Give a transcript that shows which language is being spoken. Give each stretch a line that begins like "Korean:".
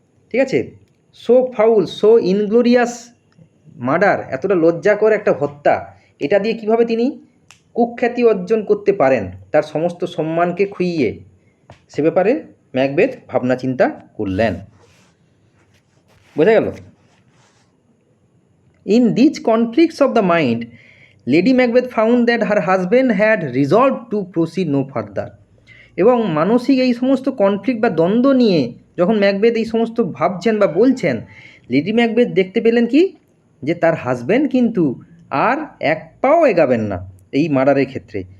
Bangla: ঠিক আছে,
English: so foul, so inglorious murder,
Bangla: এতটা লজ্জাকর একটা হত্যা, এটা দিয়ে কিভাবে তিনি কুখ্যাতি অর্জন করতে পারেন, তার সমস্ত সম্মানকে খুইয়ে, সে ব্যাপারে ম্যাকবেথ ভাবনা চিন্তা করলেন। বোঝা গেল?
English: In these conflicts of the mind, Lady Macbeth found that her husband had resolved to proceed no further.
Bangla: এবং মানসিক এই সমস্ত কনফ্লিক্ট বা দ্বন্দ্ব নিয়ে যখন ম্যাকবেথ এই সমস্ত ভাবছেন বা বলছেন, লেডি ম্যাকবেথ দেখতে পেলেন কি যে তার হাজব্যান্ড কিন্তু আর এক পাও এগাবেন না এই মার্ডারের ক্ষেত্রে।